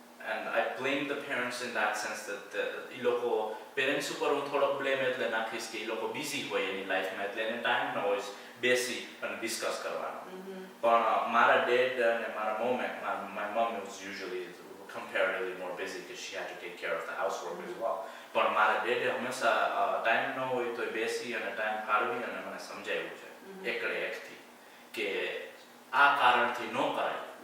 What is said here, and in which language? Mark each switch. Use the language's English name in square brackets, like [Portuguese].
[English] And I blame the parents in that sense that [Gujarati] એ લોકો parents ઉપર હું થોડોક બ્લેમ એટલે નાખીશ કે એ લોકો બિઝી હોય એની લાઈફમાં, એટલે એને ટાઈમ ન હોય બેસી અને ડિસ્કસ કરવાનો. પણ મારા ડેડ અને મારા મોમે, [English] my mom was usually comparatively more busy because she had to take care of the housework as well. [Gujarati] પણ મારા ડેડે હંમેશા ટાઈમ ન હોય તો બેસી અને ટાઈમ ફાળવી અને મને સમજાવ્યું છે એકડે એકથી કે આ કારણથી ન કરાય.